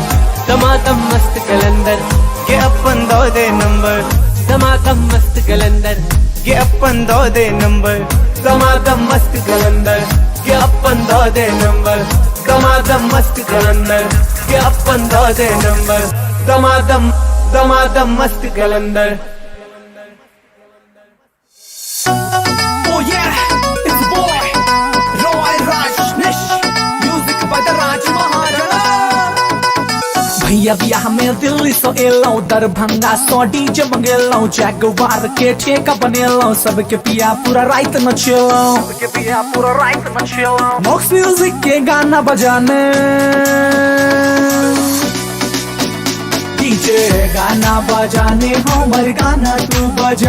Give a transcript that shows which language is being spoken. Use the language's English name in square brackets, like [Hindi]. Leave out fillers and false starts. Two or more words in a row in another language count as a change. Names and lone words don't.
[Maithili] दमादम मस्त कलंदर के अपन दो दे नंबर, दमादम मस्त कलंदर के अपन दो दे नंबर। दमादम मस्त कलंदर के अपन दो दे नंबर, दमादम मस्त कलंदर के अपन दो दे नंबर। दमादम दमादम मस्त कलंदर। [English] Oh yeah, it's the boy, Roy Rajneesh, music by the Raj Maharaja। [Maithili] भैया बियाह में दिल्ली सो एलो, दरभंगा सो डीजे मंगेलो, जगवार के ठेका बनेलो, सबके पिया पूरा रात नचेलो, सबके पिया पूरा रात नचेलो। मॉक्स म्यूजिक के गाना बजाने, डीजे गाना बजाने हमर गाना तू बजा।